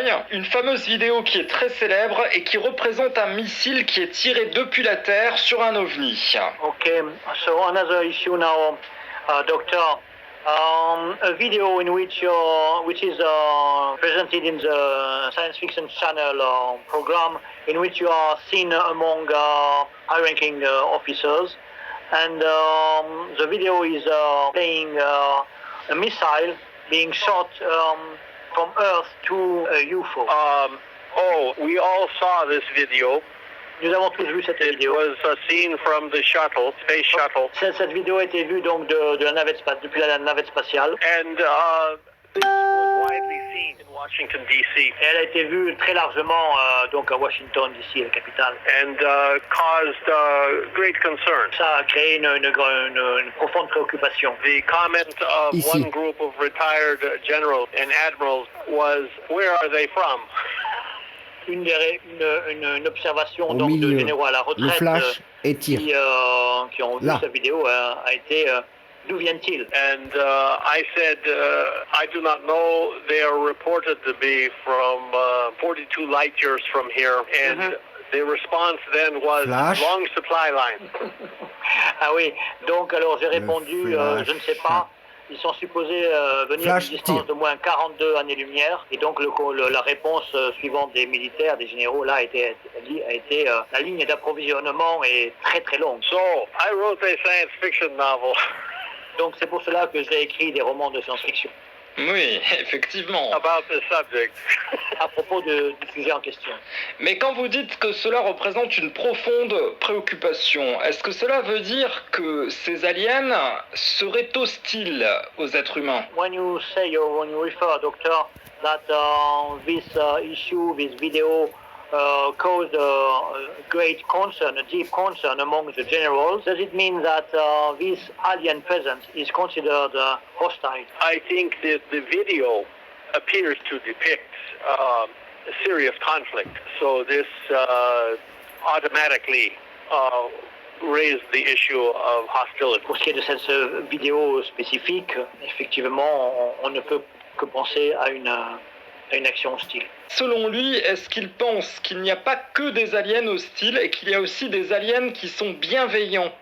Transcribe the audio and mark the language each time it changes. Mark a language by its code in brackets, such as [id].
[fr] Une fameuse vidéo qui est très célèbre et qui représente un missile qui est tiré depuis la Terre sur un ovni. [en] Okay, so another issue now, Doctor. A video in which is presented in the science fiction channel program, in which you are seen among high-ranking officers, and the video is playing a missile being shot from Earth to a UFO. We all saw this video. [fr] Nous avons tous vu cette vidéo. [en] It was seen from the shuttle, space shuttle. [fr] Cette vidéo a été vue donc de la navette depuis la navette spatiale. [en] And this was widely seen in Washington D.C. [fr] Elle a été vue très largement donc à Washington D.C., la capitale. [en] And caused great concern. [fr] Ça a créé une profonde préoccupation. [en] The comment of one group of retired generals and admirals was, "Where are they from?" [fr] Une observation donc de généraux à la retraite qui ont vu cette vidéo a été d'où viennent-ils? [en] And I said, I do not know. They are reported to be from 42 light years from here. And the response then was long supply line. [fr] Ah oui, donc alors j'ai répondu, je ne sais pas. Ils sont supposés venir d'une distance de moins 42 années-lumière. Et donc la réponse suivante des militaires, des généraux, là, a été la ligne d'approvisionnement est très très longue. [en] So, I wrote a science fiction novel. [fr] Donc c'est pour cela que j'ai écrit des romans de science-fiction. Oui, effectivement. [en] About the subject. [fr] À propos du sujet en question. Mais quand vous dites que cela représente une profonde préoccupation, est-ce que cela veut dire que ces aliens seraient hostiles aux êtres humains? [en] When you say, or when you refer, Doctor, that this issue, this video caused great concern, a deep concern among the generals, does it mean that this alien presence is considered hostile? I think that the video appears to depict a serious conflict. So this automatically raised the issue of hostility. [fr] Pour ce qui est de cette vidéo spécifique, effectivement, on ne peut que penser à une action hostile. Selon lui, est-ce qu'il pense qu'il n'y a pas que des aliens hostiles et qu'il y a aussi des aliens qui sont bienveillants?